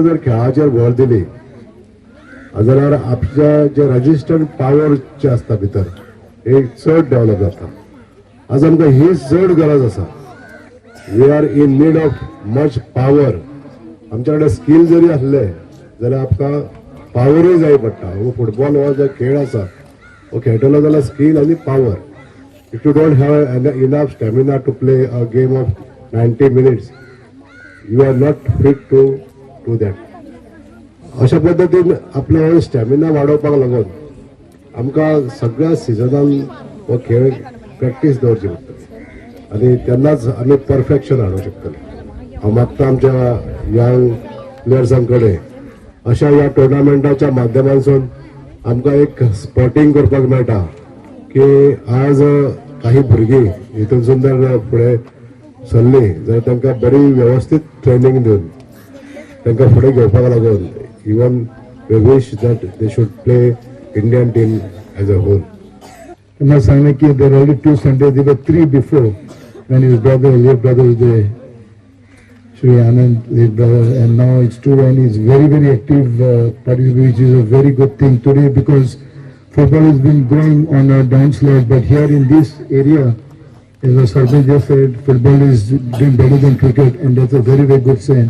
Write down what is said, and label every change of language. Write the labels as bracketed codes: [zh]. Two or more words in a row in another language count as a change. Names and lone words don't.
[kok] खेळाचेर भर दिली जाल्यार आपल्या जे रेजिस्टंट पावर जे आसता भितर हे चड डेव्हलप जाता. आज आमकां ही चड गरज आसा. [en] we are in need of much power. [kok] आमच्या कडेन स्कील जरी आसले जाल्यार आमकां पावरूय जाय पडटा. हो फुटबॉल हो जो खेळ आसा हो खेळटलो जाल्यार स्कील आनी पावर. [en] if you don't have enough stamina to play a game of 90 minutes you are not fit to do that. [kok] अशा पद्दतीन आपलो स्टॅमिना वाडोवपाक लागून आमकां सगळ्या सिजनान हो खेळ प्रॅक्टीस दवरची पडटली आनी तेन्नाच आमी परफेक्शन हाडूंक शकतले. हांव मागता आमच्या यंग प्लेयर्सां कडेन अशा ह्या टुर्नामेंटाच्या माध्यमांतसून आमकां एक स्पॉटिंग करपाक मेळटा की आज काही भुरगीं हितूनसून जर फुडें सरलीं जाल्यार तांकां बरी वेवस्थीत ट्रेनींग दिवन तांकां फुडें घेवपाक लागून [en] even we wish that they should play Indian team as a whole. [kok] तेन्ना सांगलें की [en] there already 2 Sundays, there were 3 before when his brother, late brother was there, Shri Anand, late brother, and now it's 2 and he's very, very active participant, which is a very good thing today because football has been going on a downslide, but here in this area, as the Sarpant just said, football is doing better than cricket, and that's a very, very good sign.